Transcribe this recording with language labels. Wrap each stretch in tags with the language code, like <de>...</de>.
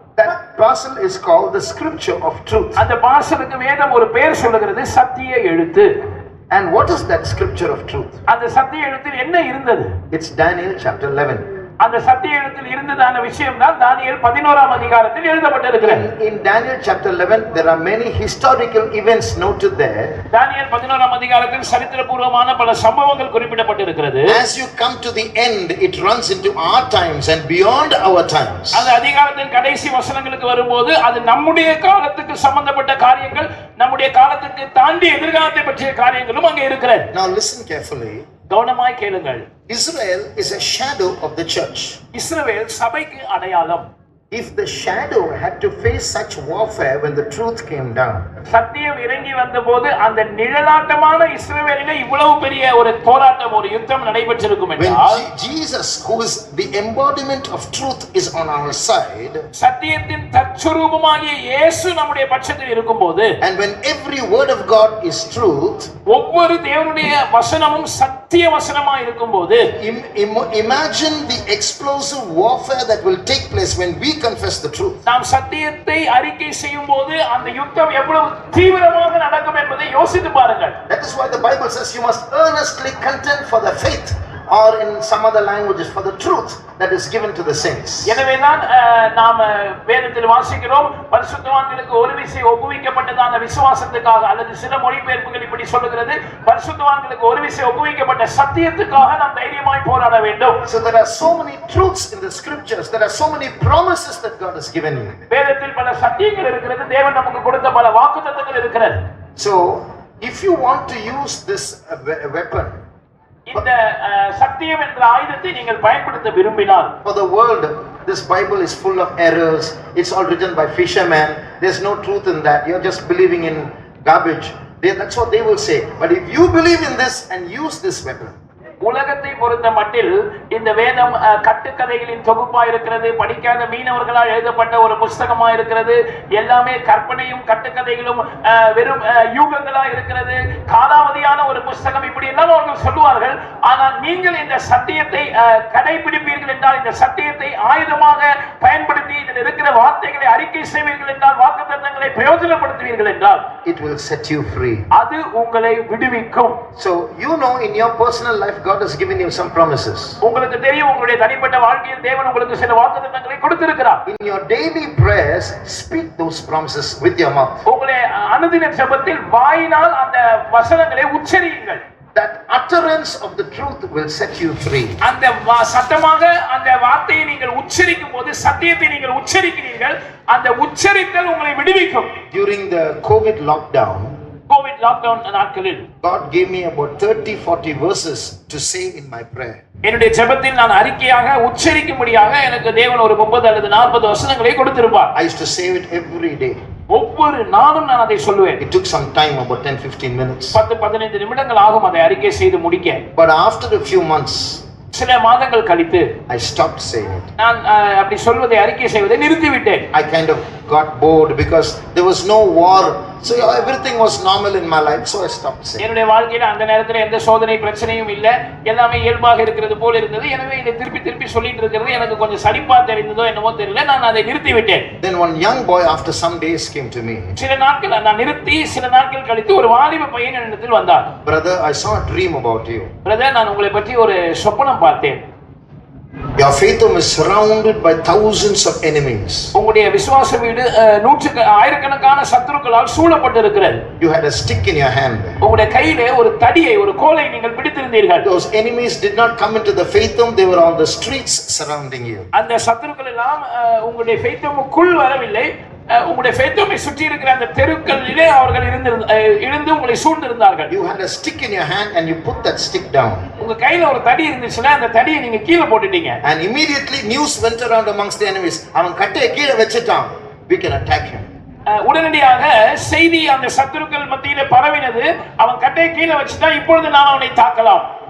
<en>that parcel is called the scripture of truth.</en> <ta>அந்த பார்சலுக்கு வேதம் ஒரு பெயர் சொல்லுகிறது, சத்திய எழுத்து.</ta> <en>And what is that scripture of truth?</en> <ta>அந்த சத்திய எழுத்தில் என்ன இருந்தது?</ta> <en>It's Daniel chapter 11.</en> <ta>அந்த சத்திய எழுத்தில் இருந்ததான விஷயம் தான் தானியேல் 11ஆம் அதிகாரத்தில் எழுதப்பட்டிருக்கிறது.</ta> <en>In Daniel chapter 11 there are many historical events noted there.</en> <ta>தானியேல் 11ஆம் அதிகாரத்தில் சரித்திரபூர்வமான பல சம்பவங்கள் குறிப்பிடப்பட்டிருக்கிறது.</ta> <en>As you come to the end, it runs into our times and beyond our times.</en> <ta>அந்த அதிகாரத்தின் கடைசி வசனங்களுக்கு வரும்போது அது நம்முடைய காலத்துக்கு சம்பந்தப்பட்ட காரியங்கள், நம்முடைய காலத்துக்கு தாண்டி எதிர்காலத்தை பற்றிய காரியங்களும் அங்கே இருக்கிறது.</ta> <en>Now listen carefully.</en> <ta>கவனமாய் கேளுங்கள்.</ta> <en>Israel is a shadow of the church.</en> <ta>இஸ்ரவேல் சபைக்கு அடையாளம்.</ta> <en>If the shadow had to face such warfare when the truth came down,</en> <ta>சத்தியம் இறங்கி வந்தபோது அந்த நிழலாட்டமான இஸ்ரவேலிலே இவ்வளவு பெரிய ஒரு போராட்டம், ஒரு யுத்தம் நடைபெற்றிருக்கும்</ta> <en>when</en> <ta>என்றால்,</ta> <en>Jesus, who is the embodiment of truth, is on our side,</en> <ta>சத்தியத்தின் தற்சுரூபமாகிய இயேசு நம்முடைய பட்சத்தில் இருக்கும்போது,</ta> <en>and when every word of God is truth,</en> <ta>ஒவ்வொரு தேவனுடைய வசனமும் சத்திய வசனமாய் இருக்கும்போது,</ta> <en>imagine the explosive warfare that will take place when we confess the truth.</en> <ta>நாம் சத்தியத்தை அறிக்கை செய்யும்போது அந்த யுத்தம் எவ்வளவு தீவிரமாக நடக்கும் என்பதை யோசித்து பாருங்கள்.</ta> <en>That is why the Bible says you must earnestly contend for the faith, or in some other languages for the truth that is given to the saints.</en> <ta>எனவேதான் நாம் வேதத்தில் வாசிக்கிறோம், பரிசுத்தவான்களுக்கு ஒரு விசை ஒப்புவிக்கப்பட்டதான விசுவாசத்துக்காக, அல்லது சில மொழிபெயர்ப்புகள் இப்படி சொல்லுகிறது, பரிசுத்தவான்களுக்கு ஒரு விசை ஒப்புவிக்கப்பட்ட சத்தியத்துக்காக நாம் தைரியமாய் போராட வேண்டும்.</ta> <en>So there are so many truths in the scriptures, there are so many promises that God has given you.</en> <ta>வேதத்தில் பல சத்தியங்கள் இருக்கிறது, தேவன் நமக்கு கொடுத்த பல வாக்குத்தத்தங்கள் இருக்கிறது.</ta> <en>So if you want to use this weapon,</en> <ta>இந்த சத்தியம் என்ற ஆயுதத்தை நீங்கள் பயன்படுத்த விரும்பினால்,</ta> <en>For the world, this Bible is full of errors. It's all written by fishermen. There's no truth in that. You're just believing in garbage. That's what they will say. But if you believe in this and use this weapon,</en> <ta>உலகத்தை பொறுத்த மட்டில் இந்த வேதம் கட்டுக்கதைகளின் தொகுப்பா இருக்கிறது, படிக்காத மீனவர்களால் எழுதப்பட்ட ஒரு புஸ்தகமா இருக்கிறது, எல்லாமே கற்பனையும் கட்டுக்கதைகளும் வெறும் யூகங்களா இருக்கிறது, காலாவதியான ஒரு புஸ்தகம், இப்படி எல்லாம் அவர்கள் சொல்லுவார்கள். ஆனால் நீங்கள் இந்த சத்தியத்தை கடைபிடிப்பீர்கள் என்றால், இந்த சத்தியத்தை ஆயுதமாக பயன்படுத்தி இதில் இருக்கிற வார்த்தைகளை அறிக்கை செய்வீர்கள் என்றால், வாக்குத்தத்தங்களை பிரயோஜனப்படுத்துவீர்கள் என்றால்,</ta> <en>it will set you free.</en> <ta>அது உங்களை விடுவிக்கும்.</ta> <en>So you know, in your personal life, God has given you some promises.</en> <ta>உங்களுக்கு தெரியும், உங்களுடைய தனிப்பட்ட வாழ்க்கையில் தேவன் உங்களுக்கு சில வாக்குத்தத்தங்களை கொடுத்திருக்கிறார்.</ta> <en>In your daily prayers, speak those promises with your mouth.</en> <ta>உங்களுடைய அனுதின ஜெபத்தில் வாயினால் அந்த வசனங்களை உச்சரியுங்கள்.</ta> <en>That utterance of the truth will set you free.</en> <ta>அந்த சத்தமாக அந்த வார்த்தையை நீங்கள் உச்சரிக்கும் போது, சத்தியத்தை நீங்கள் உச்சரிக்கிறீர்கள், அந்த உச்சரித்தல் உங்களை விடுவிக்கும்.</ta> <en>During the COVID lockdown,</en> <ta>Covid lockdown நாட்களில்</ta> <en>God gave me about 30-40 verses to say in my prayer.</en> <ta>என்னுடைய ஜெபத்தில் நான் அறிக்கையாக உச்சரிக்கும்படியாக எனக்கு தேவன் ஒரு 30 அல்லது 40 வசனங்களை கொடுத்திருப்பார்.</ta> <en>I used to say it every day.</en> <ta>ஒவ்வொரு நாளும் நான் அதை சொல்லுவேன்.</ta> <en>It took some time, about 10-15 minutes.</en> <ta>10-15 நிமிடங்கள் ஆகும் அதை அறிக்கை செய்து முடிக்க.</ta> <en>But after a few months,</en> <ta>சில மாதங்கள் கழித்து</ta> <en>I stopped saying it.</en> <ta>நான் அப்படி சொல்வதை அறிக்கை செய்வதை நிறுத்திவிட்டேன்.</ta> <en>I kind of got bored because there was no war, so everything was normal in my life, so I stopped saying.</en> <ta>என்னுடைய வாழ்க்கையில அந்த நேரத்துல எந்த சோதனை பிரச்சனையும் இல்ல, எல்லாமே இயல்பாக இருக்கிறது போல இருந்தது. எனவே இதை திருப்பி சொல்லிட்டு இருக்கிறது எனக்கு கொஞ்சம் சலிப்பா தெரிந்ததோ என்னமோ தெரியல, நான் அதை நிறுத்திவிட்டேன்.</ta> <en>Then one young boy after some days came to me.</en> <ta>சில நாட்கள் நான் நிறுத்தி, சில நாட்கள் கழித்து ஒரு வாலிப பையன் என்னிடத்தில் வந்தார்.</ta> <en>Brother, I saw a dream about you.</en> <ta>Brother, நான் உங்களை பற்றி ஒரு சொப்பனம் பார்த்தேன்.</ta> <en>Your faith home is surrounded by thousands of enemies.</en> <ta>உங்களுடைய விசுவாச வீடு ஆயிரக்கணக்கான சத்துருக்களால் சூழப்பட்டிருக்கிறது.</ta> <en>You had a stick in your hand.</en> <ta>உங்களுடைய கையிலே ஒரு தடியை, ஒரு கோலை நீங்கள் பிடித்திருந்தீர்கள்.</ta> <en>Those enemies did not come into the faith home, they were on the streets surrounding you.</en> <ta>அந்த சத்துருக்கள் எல்லாம் உங்களுடைய faith home-க்குள் வரவில்லை, உங்களுடைய faith home-ஐ சுற்றி இருக்கிற அந்த தெருக்களிலே அவர்கள் இருந்து உங்களை சூழ்ந்திருந்தார்கள்.</ta> <en>You had a stick in your hand and you put that stick down.</en> <ta>உங்க கையில ஒரு தடி இருந்துச்சுன்னா அந்த தடியை நீங்க கீழ போட்டுட்டீங்க.</ta> <en>And immediately news went around amongst the enemies.</en> <ta>அவன் கட்டையை கீழ வச்சிட்டான்.</ta> <en>We can attack him.</en> <ta>உடனடியாக செய்தி அந்த சத்துருக்கள் மத்தியிலே பரவினது. அவன் கட்டையை கீழ வச்சிட்டான், இப்பொழுது நாம் அவனை தாக்கலாம்.</ta>